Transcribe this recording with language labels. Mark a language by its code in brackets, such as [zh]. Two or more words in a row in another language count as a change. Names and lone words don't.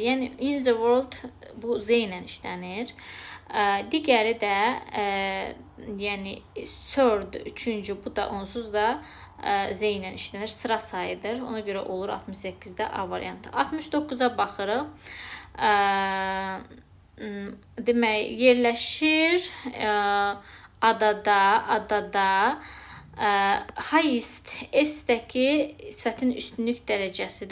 [az] Yəni [en] in the world [az] bu Z ilə işlənir. Digəri də yəni third, üçüncü, bu da onsuz da Z ilə işlənir. Sıra sayıdır. Ona görə olur 68'də A variantı. 69'a baxırıq. Demək, yerləşir adada highest S-dəki sifətin üstünlük dərəcəsidir.